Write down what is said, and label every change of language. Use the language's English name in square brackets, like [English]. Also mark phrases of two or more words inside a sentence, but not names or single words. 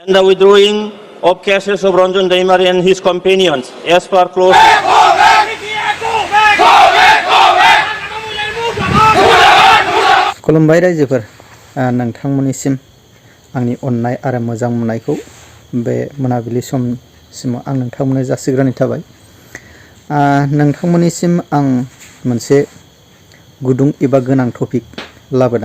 [English] and the withdrawing of cases of Ranjan Daimari and his companions as per clause. [Bodo] खुलुमबाय रायजोफोर नोंथांमोननिसिम आंनि अननाय आरो मोजां मोननायखौ बे मोनाबिलि समसिम आं नोंथांमोननो जासिग्रोनाय थाबाय। नोंथांमोननिसिम आं मोनसे गुदुं एबा गोनां टपिक लाबोदों।